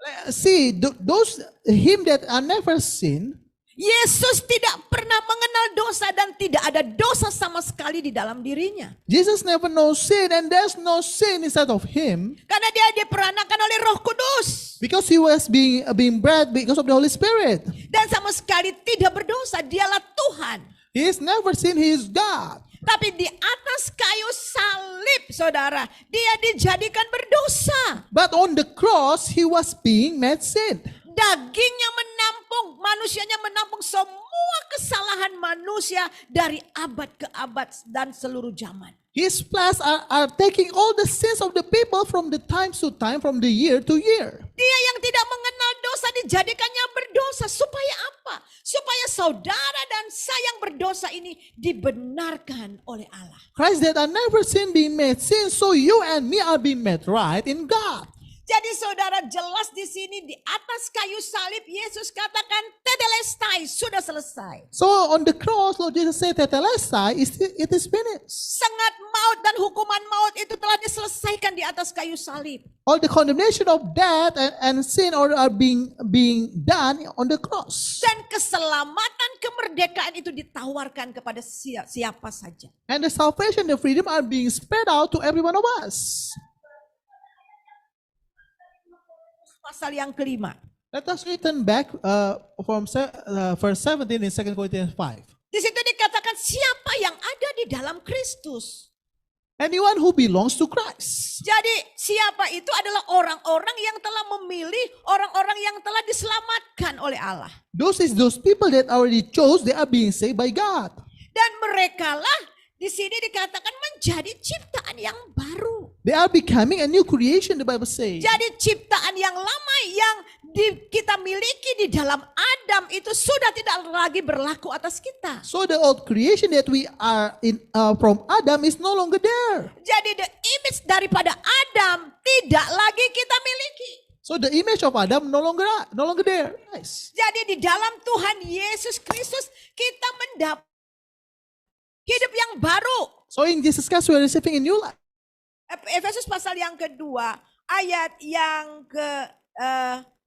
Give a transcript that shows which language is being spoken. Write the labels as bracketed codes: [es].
[en] See, those him that are never sinned, [id] Yesus tidak pernah mengenal dosa dan tidak ada dosa sama sekali di dalam dirinya. [en] Jesus never knows sin, and there's no sin inside of him, [id] Karena dia diperanakan oleh Roh Kudus. [en] because he was being bred because of the Holy Spirit. [id] Dan sama sekali tidak berdosa, dialah Tuhan. [en] He has never sinned, he is God. [id] Tapi di atas kayu salib, saudara, dia dijadikan berdosa. [en] But on the cross, he was being made sin. [id] Dagingnya menampung, manusianya menampung semua kesalahan manusia dari abad ke abad dan seluruh zaman. [en] His flesh are taking all the sins of the people from the time to time, from the year to year. [id] Dia yang tidak mengenal dosa dijadikannya berdosa. Supaya apa? Supaya saudara dan saya yang berdosa ini dibenarkan oleh Allah. [en] Christ that are never sinned being made sin, so you and me are being made right in God. [id] Jadi saudara, jelas di sini di atas kayu salib Yesus katakan tetelestai, sudah selesai. [en] So on the cross, Lord Jesus said, tetelestai, it is finished. [id] Sengat maut dan hukuman maut itu telah diselesaikan di atas kayu salib. [en] All the condemnation of death and sin are being done on the cross. [id] Dan keselamatan, kemerdekaan itu ditawarkan kepada siapa saja. [en] And the salvation, the freedom are being spread out to every one of us. [id] Pasal yang kelima. [en] Let us return back from verse 17 in 2 Corinthians 5. [id] Di situ dikatakan siapa yang ada di dalam Kristus. [en] Anyone who belongs to Christ. [id] Jadi siapa itu adalah orang-orang yang telah memilih, orang-orang yang telah diselamatkan oleh Allah. [en] Those people that already chose, they are being saved by God. [id] Dan merekalah di sini dikatakan menjadi ciptaan yang baru. [en] They are becoming a new creation, the Bible says. [id] Jadi ciptaan yang lama yang kita miliki di dalam Adam itu sudah tidak lagi berlaku atas kita. [en] So the old creation that we are in from Adam is no longer there. [id] Jadi [en] the image [id] daripada Adam tidak lagi kita miliki. [en] So the image of Adam no longer there. Nice. [id] Jadi di dalam Tuhan Yesus Kristus kita mendapat hidup yang baru. [en] So in Jesus Christ we are receiving a new life. [id] Efesus pasal yang kedua, ayat yang ke 9.